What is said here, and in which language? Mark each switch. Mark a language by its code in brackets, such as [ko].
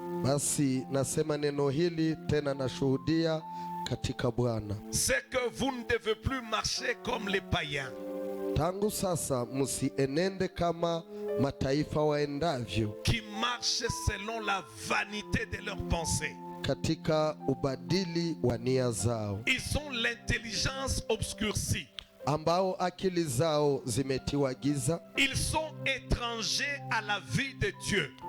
[sw] Basi nasema neno hili tena nashuhudia katika Bwana. [fr] C'est que vous ne devez plus marcher comme les païens. [sw] Tangu sasa msienende kama mataifa waendavyo, [fr] qui marchent selon la vanité de leurs pensées. [sw] katika ubadili wa nia zao, [fr] Ils ont l'intelligence obscurcie. [sw] ambao akili zao zimetiwa giza, [fr] Ils sont étrangers à la vie de Dieu.